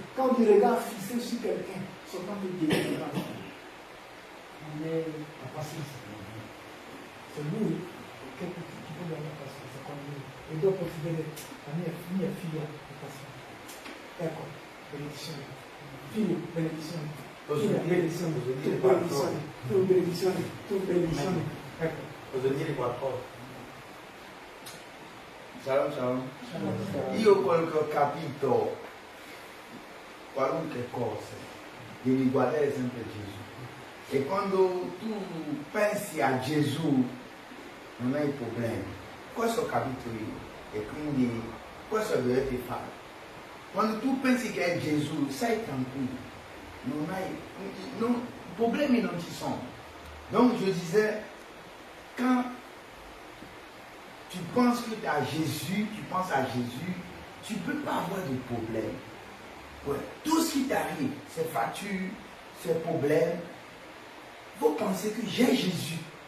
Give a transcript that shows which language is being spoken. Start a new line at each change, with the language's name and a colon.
French: Quand tu regardes fixé sur quelqu'un,
Italian: soltanto Gesù.
French: On est la patience. C'est lui qui peut donner la patience. C'est comme lui.
Italian: Et dopo si vede la mia figlia è paziente. Ecco, benedizione. Figlio, benedizione. Figlia, benedizione. Tu benedizione. Ecco. Cosa dire qualcosa?
Hebrew: Shalom, shalom. Shalom.
Italian: Io quello che ho capito, qualunque cosa, devi guardare sempre Gesù. E quando tu pensi a Gesù, non hai problemi. Questo ho capito io. E quindi questo dovete fare. Quando tu pensi che è Gesù, sei tranquillo. Non hai, problemi non ci sono.
French: Donc je disais, quand tu penses que tu as Jésus, tu penses à Jésus, tu ne peux pas avoir de problème. Ouais. Tout ce qui t'arrive, ces factures, ces problèmes, il faut penser que j'ai Jésus.